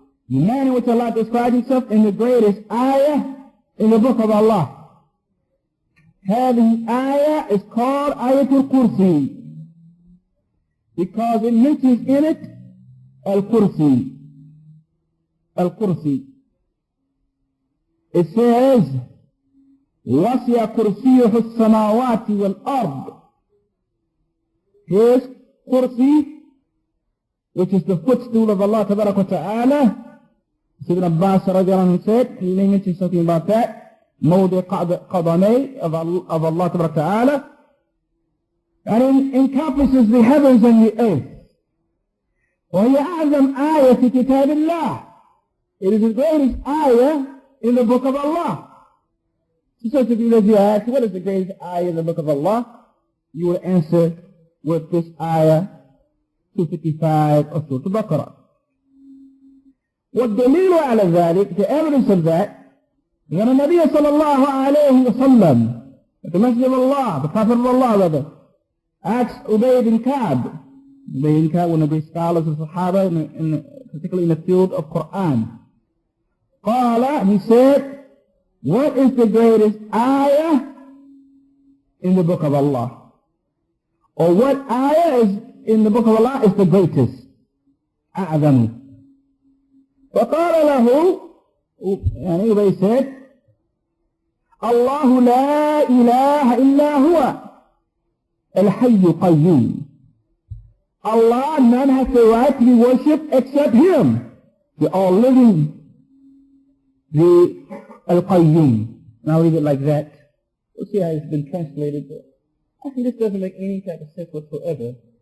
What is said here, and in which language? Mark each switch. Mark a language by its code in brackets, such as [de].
[en] The manner in which Allah describes himself in the greatest ayah in the book of Allah. هذه ayah is called Ayatul Kursi because it mentions in it Al-Kursi. Al-Kursi. It says, وَسِعَ كُرْسِيُّهُ السَّمَاوَاتِ وَالْأَرْضِ. His kursi, which is the footstool of Allah Ta'ala. Ibn Abbas radiallahu said, he may mention something about that, موضع قدمي of Allah Ta'ala, and it encompasses the heavens and the earth. [ar] وهي أعظم آية في كتاب الله. [en] It is the greatest ayah in the book of Allah. So if you ask, what is the greatest ayah in the book of Allah? You will answer with this ayah 255 of Surah Al-Baqarah. والدليل على ذلك, the evidence of that, that the Nabi sallallahu alayhi wa sallam, the Messenger of Allah, the Prophet of Allah rather, asked Ubay bin Ka'b. Ubay bin Ka'b, one of the great scholars of Sahaba, particularly in the field of Qur'an. قال, he said, what is the greatest ayah in the book of Allah? Or what ayah is in the book of Allah is the greatest? [ar] أعظم. فقال له, يعني Ubay said, الله لا إله إلا هو الحي قيوم. [en] Allah, none has the right to be worshipped except Him, the all-living, the al-Qayyum. Now leave it like that. We'll see how it's been translated. I think this doesn't make any type of sense whatsoever.